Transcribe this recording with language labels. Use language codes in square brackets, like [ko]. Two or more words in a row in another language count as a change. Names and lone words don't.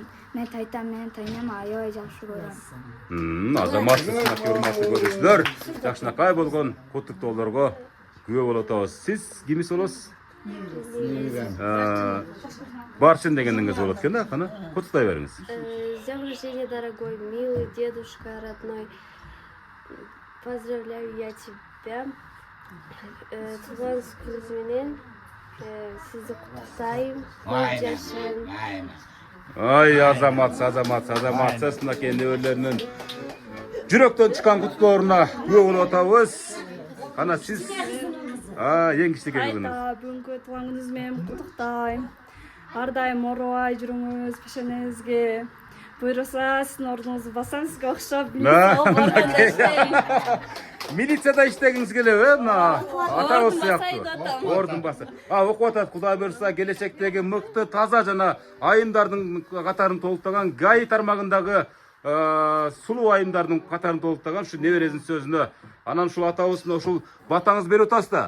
[ky] Мен тайтайнем аябай жакшы көрөм. Азаматсыз урматтуу көрүүчүлөр, жакшынакай болгон куттуктоолорго күбө болуп атабыз. Сиз кимиз болосуз? Барчын дегениңиз болот экен да, кана куттуктай бериңиз. [ru] С днем рождения, дорогой, милый дедушка родной. Поздравляю я тебя. [ky] Туулган күнүңүз менен сизди куттуктайм. Көп жашаң. Ай, азаматсыз мынакей неберелеринин жүрөктөн чыккан куттуктоолоруна күбө болуп атабыз. Кана сиз эң кичинекей кызыңыз. Бүгүнкү туулган күнүңүз менен куттуктайм. Ар дайым оорубай жүрүңүз, пешенеңизге [kk] Буйруса сіздің орныңызды басам, сізге ақша На, білесіз, органда іштейін. [ky] Милицияда иштегиңиз келеби, мына атабыз сыяктуу. Ордун басы. Окуп атат, Кудай буйруса келечектеги мыкты, таза жана айымдардын катарын толуктаган ГАИ тармагындагы сулуу айымдардын катарын толуктаган ушу небересинин сөзүнө анан ушул атабыздын ушул батаңыз берип атасыз да.